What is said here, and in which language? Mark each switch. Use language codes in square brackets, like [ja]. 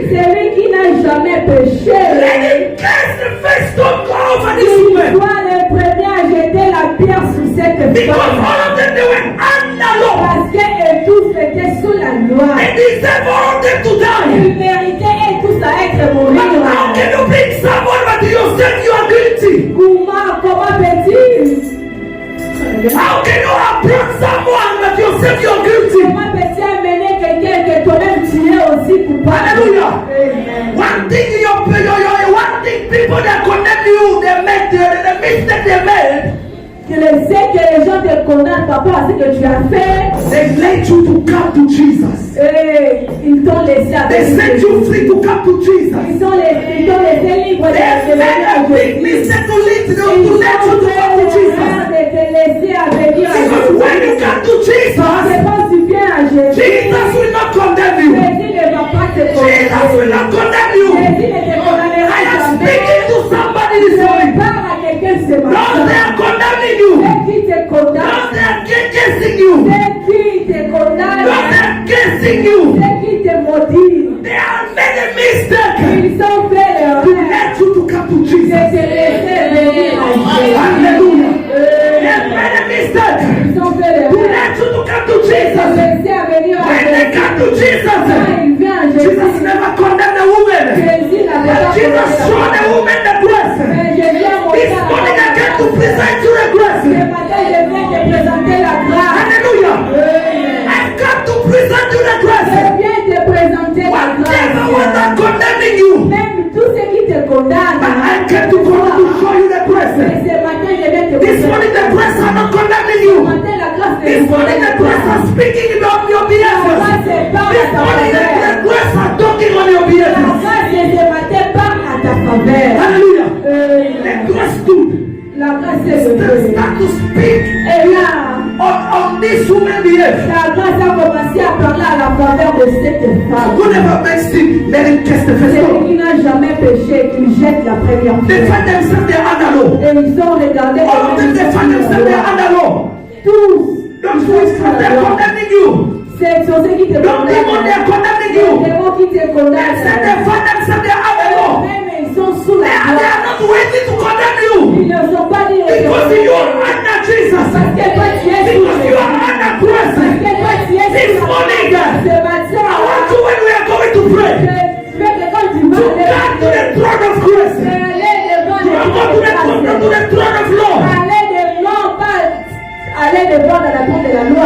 [fr] c'est lui qui n'a jamais péché. [en] Let him cast the first stone over this [fr] Il [en] woman. [fr] doit le premier à jeter la pierre sur cette [en] Because [fr] femme. [en] all of them, they were under law. [fr] Parce qu'eux tous étaient sous la loi. [en] They deserve all of them to die. [fr] Ils méritaient et tous à être [en] But [fr] mourir. [en] how can you bring someone but yourself you are guilty? [fr] Comment peux-tu? [en] How can you have brought someone but yourself you are guilty? [fr] Comment peux-tu amener quelqu'un que toi-même tu es aussi coupable? Hallelujah. Amen. [en] One thing one thing people that condemn you, they make the mistake they made. [fr] Je le sais que les gens te condamnent par rapport à ce que tu as fait. [en] They let you to come to Jesus. [fr] Et ils t'ont laissé [en] They [fr] avec [en] set you free to come to Jesus. [fr] Ils t'ont laissé libre de [en] They [fr] venir [en] made [fr] à [en] a big [fr] Jésus. [en] mistake to let you [fr] Ils [en] to come to [fr] ont [en] Jesus. [fr] de te laisser à venir à [en] Because [fr] Jésus. [en] when you come to [fr] C'est [en] Jesus, [fr] quand tu viens à Jésus, [en] Jesus will not condemn you. [fr] Jésus ne va pas te [en] Jesus will [fr] condamner. [en] not condemn you. [fr] Jésus ne te condamnera [en] I am [fr] jamais. [en] speaking to somebody this [fr] Je [en] morning. [fr] parle à quelqu'un ce [en] Those they [fr] matin. [en] are condemning you. [fr] Ceux qui te [en] Those [fr] condamnent, [en] they are cursing you. [fr] ceux qui te [en] Those [fr] condamnent, [en] they are cursing you. [fr] ceux qui te maudissent, [en] They have made a mistake [fr] ils ont fait [en] to [fr] l'erreur [en] let you to come to [fr] de [en] Jesus. [fr] te laisser venir à Jésus. Hallelujah. [en] They have made a mistake [fr] Ils ont fait [en] to [fr] l'erreur [en] let you to come to [fr] de te [en] Jesus. [fr] laisser à venir à [en] When they [fr] Jésus. [en] come to [fr] Quand [en] Jesus, [fr] il vient à [en] Jesus [fr] Jésus, [en] never condemned the woman. [fr] Jésus n'avait [en] But [fr] pas [en] Jesus showed the woman the grace. [fr] Mais Jésus a montré [en] This morning I came to [fr] la grâce. [en] present you the [fr] Ce [en] grace. [fr] matin, je viens te présenter la grâce. Hallelujah. [en] I've come to present you the [fr] Je [en] grace. [fr] viens te présenter la [en] Whatever was not [fr] grâce. [en] condemning you, [fr] Même tous ceux qui te condamnent. [en] but I came to come to show you the [fr] Mais [en] grace. [fr] ce matin, je viens te [en] This morning the grace are not condemning [fr] Ce [en] you. [fr] matin, la grâce te [en] This morning the grace are speaking on your behalf. [fr] La grâce parle [en] This [fr] à ta [en] morning the [fr] faveur. [en] grace are talking on your [fr] La [en] behalf. [fr] grâce de ce matin parle à ta faveur. Hallelujah. Euh, [en] The grace stood. [fr] La grâce [en] start to speak [fr] Et là, [en] on this woman behalf. [fr] la grâce a commencé à parler à la faveur de cette femme. [en] Who never makes sin, let him cast the first [fr] Celui [en] stone. [fr] qui n'a jamais péché, qu'il jette la première [en] They [fr] pierre. [en] find themselves there under law. [fr] Et ils ont regardé [en] All of them, they find themselves there under law. [fr] tous. [en] Don't switch from them condemning you. [fr] Ce sont ceux qui te [en] Don't demon, they are condemning [fr] Les [en] you. [fr] démons qui te [en] They said [fr] condamnent. [en] they find themselves there under law. [fr] Même ils sont sous [en] They [fr] la [en] are [fr] loi. [en] not waiting to condemn you. [fr] Ils ne sont pas dit [en] Because you are under Jesus. [fr] parce que toi tu es sous [en] Because you are under grace. [fr] Parce que toi tu es [en] This [fr] sous [en] morning, [fr] ce matin. [en] I want you when we are going to pray [fr] Je veux que quand tu vas [en] to come to the throne of grace. [fr] aller devant [en] To come to the throne of law. [fr] aller devant pas aller devant la trône de la loi.